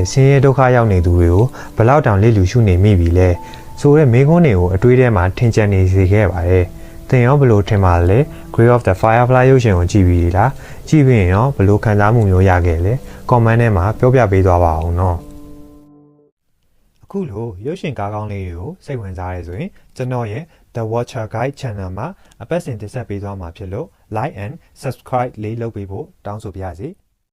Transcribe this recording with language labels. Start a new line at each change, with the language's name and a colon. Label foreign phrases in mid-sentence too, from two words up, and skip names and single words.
Burmese: ဆင်းရဲဒုက္ခရောက်နေသူတွေကိုဘယ်လောက်တောင်လိလူရှုနေမိပြီလဲဆိုတဲ့မိကုန်းတွေကိုအတွေးထဲမှာထင်ကျန်နေစေခဲ့ပါတယ်သင်ရောဘလို့ထင်ပါလဲ Grave of the Firefly ရုပ်ရှင်ကိုကြည့်ပြီးလားကြည့်ပြီးရင်ရောဘလို့ခံစားမှုမျိုးရခဲ့လဲ comment ထဲမှာပြောပြပေးသွားပါအောင်နော်အခုလိုရုပ်ရှင်ကားကောင်းလေးတွေကိုစိတ်ဝင်စားရဆိုရင်ကျွန်တော်ရဲ့ The Watcher Guide Channel မှာအပတ်စဉ်တင်ဆက်ပေးသွားမှာဖြစ်လို့
English: like and subscribe
Burmese: လေးလုပ်ပေးဖို့တောင်းဆိုပါရစေ